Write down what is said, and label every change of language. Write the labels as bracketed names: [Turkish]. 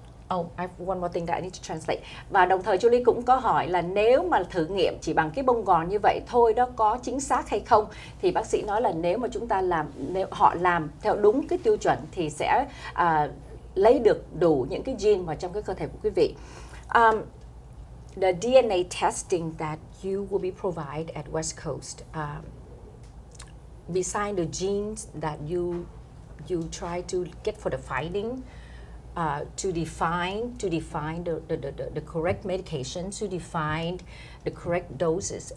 [English] I have one more thing that I need to translate. [Vietnamese] Và đồng thời Julie cũng có hỏi là nếu mà thử nghiệm chỉ bằng cái bông gòn như vậy thôi đó có chính xác hay không, thì bác sĩ nói là nếu mà chúng ta nếu họ làm theo đúng cái tiêu chuẩn thì sẽ lấy được đủ những cái gene vào trong cái cơ thể của quý vị. [English] The DNA testing that you will be provided at West Coast, besides the genes that you try to get for the finding, to define the correct medication, to define the correct doses.